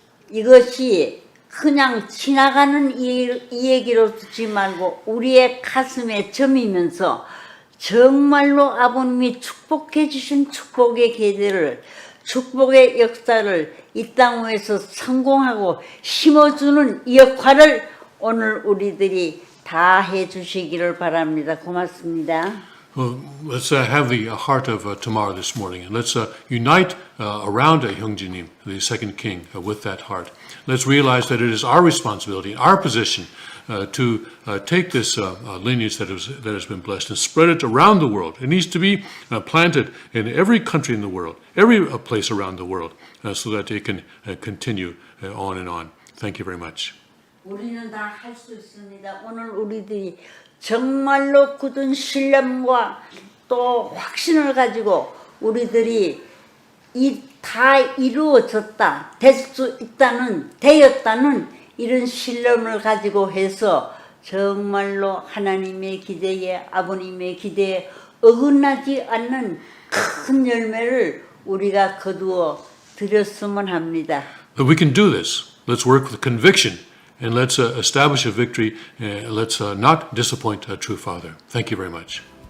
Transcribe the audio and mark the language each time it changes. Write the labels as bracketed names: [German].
[Korean] 이것이 그냥 지나가는 이 얘기로 듣지 말고 우리의 가슴에 점이면서 정말로 아버님이 축복해 주신 축복의 계대를 축복의 역사를 이 땅 위에서 성공하고 심어주는 이 역할을 오늘 우리들이 다 해주시기를 바랍니다. 고맙습니다. [English] Well, let's have the heart of Tamar this morning, and let's unite around Hyungjinim, the second king, with that heart. Let's realize that it is our responsibility, our position, to take this lineage that has been blessed and spread it around the world. It needs to be planted in every country in the world, every place around the world, so that it can continue on and on. Thank you very much. [Korean] 우리는 다 할 수 있습니다. 오늘 우리들이 정말로 굳은 신념과 또 확신을 가지고 우리들이 다 이루어졌다, 될 수 있다는, 되었다는 이런 신념을 가지고 해서 정말로 하나님의 기대에, 아버님의 기대에 어긋나지 않는 큰 열매를 우리가 거두어 드렸으면 합니다. [English] But we can do this. Let's work with conviction. And let's establish a victory. Let's not disappoint a true Father. Thank you very much.